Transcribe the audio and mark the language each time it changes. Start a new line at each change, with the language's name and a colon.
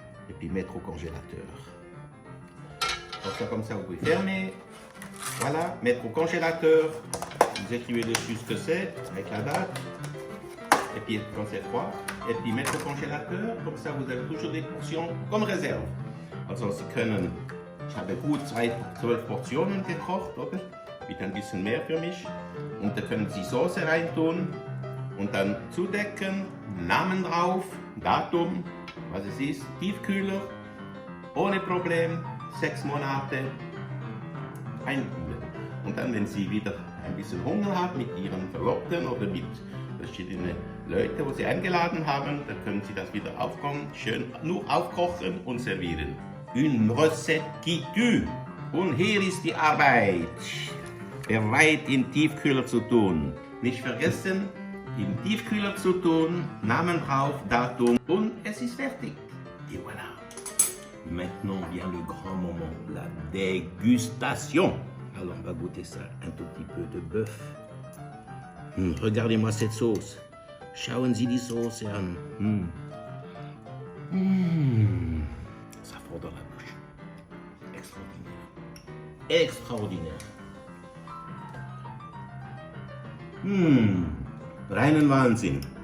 French: Et puis mettre au congélateur. Comme ça, vous pouvez fermer. Voilà, mettre au congélateur. Vous écrivez dessus ce que c'est, avec la date. Et puis quand c'est froid, et puis mettre au congélateur, comme ça vous avez toujours des portions comme Reserve.
German: Also Sie können, ich habe gut 12 Portionen gekocht, oder? Mit ein bisschen mehr für mich. Und da können Sie Soße reintun Und dann zudecken, Namen drauf, Datum, was es ist, Tiefkühler, ohne Problem, 6 Monate, einkühlen. Und dann, wenn Sie wieder ein bisschen Hunger haben mit Ihren Verlobten oder mit verschiedenen Leuten, wo Sie eingeladen haben, dann können Sie das wieder aufkochen, schön nur aufkochen und servieren.
French: Une recette qui tue.
German: Und hier ist die Arbeit. Bereit in Tiefkühler zu tun. Nicht vergessen, im Tiefkühler zu tun, Namen drauf, Datum und es ist fertig.
French: Et voilà. Maintenant vient le grand moment, la dégustation. Alors on va goûter ça, un tout petit peu de bœuf. Regardez-moi cette sauce.
German: Schauen Sie die Sauce an.
French: Ça fond dans la bouche. Extraordinaire. Extraordinaire.
German: Reinen Wahnsinn.